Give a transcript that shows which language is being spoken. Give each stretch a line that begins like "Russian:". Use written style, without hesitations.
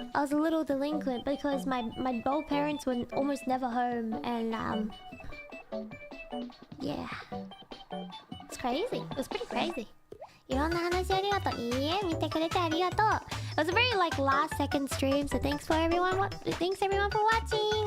English: I was a little delinquent because my both parents were almost never home, and yeah, it's crazy. It was pretty crazy.
Japanese: いろんな話ありがとう。いいえ、見てくれてありがとう。
English: It was a very like last second stream, so thanks everyone for watching.